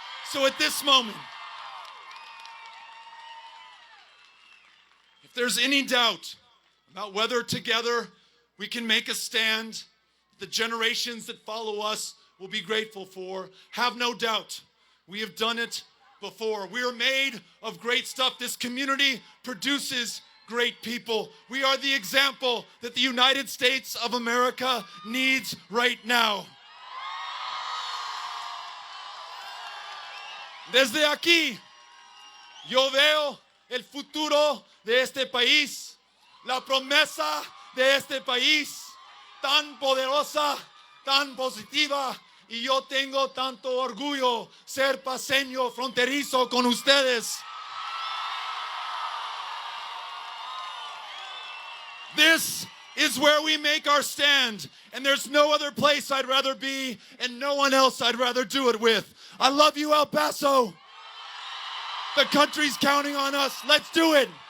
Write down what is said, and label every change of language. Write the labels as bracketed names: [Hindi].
[English] So at this moment, if there's any doubt about whether together we can make a stand the generations that follow us will be grateful for, have no doubt. We have done it before. We are made of great stuff. This community produces great people. We are the example that the United States of America needs right now. [Spanish] Desde aquí, yo veo el futuro de este país, la promesa de este país, tan poderosa, tan positiva, y yo tengo tanto orgullo ser paseño fronterizo con ustedes. [English] This is where we make our stand, and there's no other place I'd rather be, and no one else I'd rather do it with. I love you, El Paso. The country's counting on us. Let's do it.